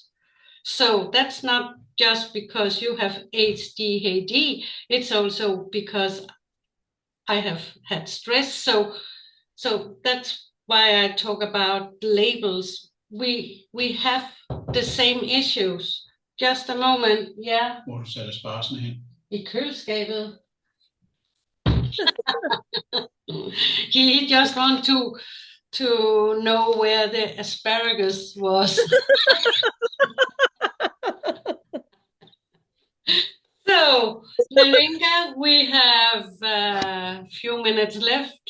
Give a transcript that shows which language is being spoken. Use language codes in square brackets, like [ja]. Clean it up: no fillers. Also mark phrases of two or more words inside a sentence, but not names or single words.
[en] So that's not just because you have ADHD, it's also because I have had stress. So that's why I talk about labels. We have the same issues. Just a moment, yeah. [da] Hvor du sætter sparsen hen? I køleskabet. [en] He just want to know where the asparagus was. So, Neringa, we have a few minutes left.